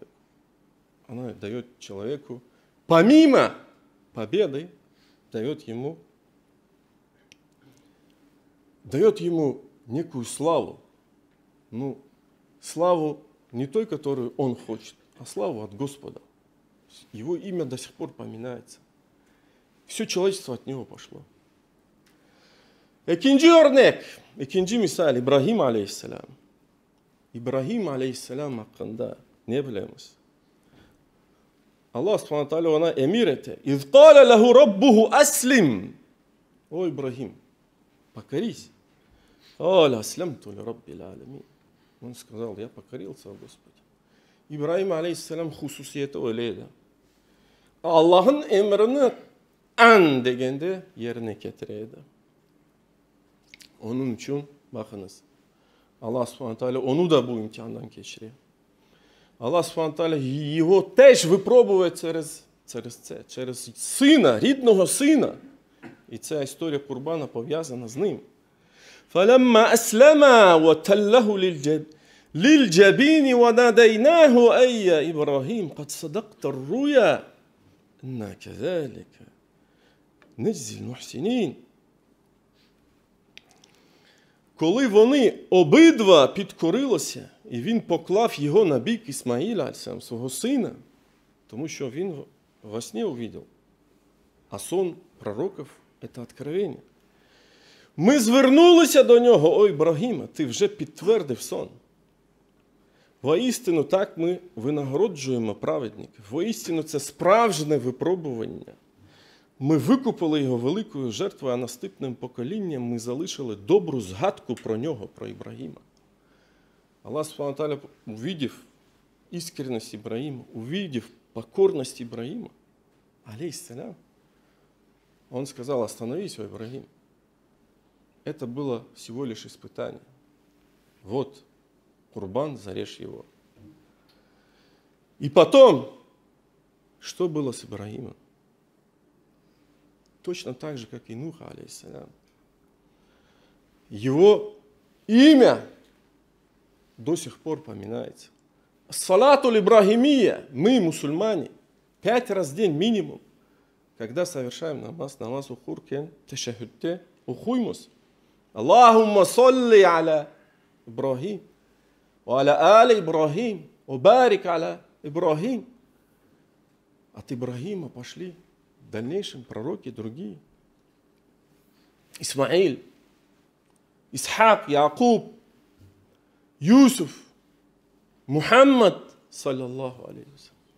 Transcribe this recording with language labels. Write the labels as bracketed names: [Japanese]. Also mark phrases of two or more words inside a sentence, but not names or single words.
[Russian] Она дает человеку, помимо победы, дает ему некую славу. Ну, славу не той, которую он хочет, а славу от Господа. Его имя до сих пор поминается. Все человечество от него пошло. [Crimean Tatar] İkinci örnek, ikinci misal İbrahim aleyhisselam. İbrahim aleyhisselam hakkında ne bilemiz? [Arabic] الله سبحانه وتعالى [Crimean Tatar] ona emir etti. [Arabic] إذ قال له ربه أسلم. [Crimean Tatar] O İbrahim, [Russian] покорись. [Arabic] قال أسلمت لرب العالمين. [Russian] Он сказал: я покорился, Господи. [Crimean Tatar] İbrahim aleyhisselam hususiyeti öyleydi. Allah'ın emrini an degende yerine getireydi. Onun için bakınız, [Arabic] الله سبحانه وتعالى [Crimean Tatar] onu da bu imtihandan geçiriyor. [Arabic] الله سبحانه وتعالى [Ukrainian] його теж випробує через сина, рідного сина. І ця історія Курбана пов'язана з ним. [Arabic] فَلَمَّا أَسْلَمَا وَتَلَّهُ لِلْجَبِينِ وَنَادَيْنَاهُ أَيَّ إِبْرَاهِيمُ قَدْ صَدَقْتَ الرُّؤْيَا إِنَّا كَذَلِكَ نَجْزِي الْمُحْسِنِينَ. [Ukrainian] Коли вони обидва підкорилися, і він поклав його на бік Ісмаїля, свого сина, тому що він во сні увидел, а сон пророків – це откровення. Ми звернулися до нього: о Ібрагіме, ти вже підтвердив сон. Воістину так ми винагороджуємо праведників. Воістину це справжнє випробування. Ми викупили його великою жертвою, а наступним поколінням ми залишили добру згадку про нього, про Ібрагіма. [Arabic] الله سبحانه وتعالى, [Russian] увидев искренность Ибрагима, увидев покорность Ибрагима, алейхиссалям, он сказал: остановись, о Ибрагим. Это было всего лишь испытание. Вот, Курбан, зарежь его. И потом, что было с Ибрагимом? Точно так же, как и Нуха, алейхиссалям. Его имя до сих пор поминается. [Arabic] الصلاة الإبراهيمية, [Russian] мы, мусульмане, 5 раз в день минимум, когда совершаем намаз ухуркен, тешахудте, ухуймус. [Arabic] اللهم صل على إبراهيم وعلى آل إبراهيم وبارك على إبراهيم. [Russian] От Ибрагима пошли в дальнейшем пророки другие. Исмаиль, Исхак, Якуб, Юсуф, Мухаммад, [Arabic] صلى الله عليه وسلم.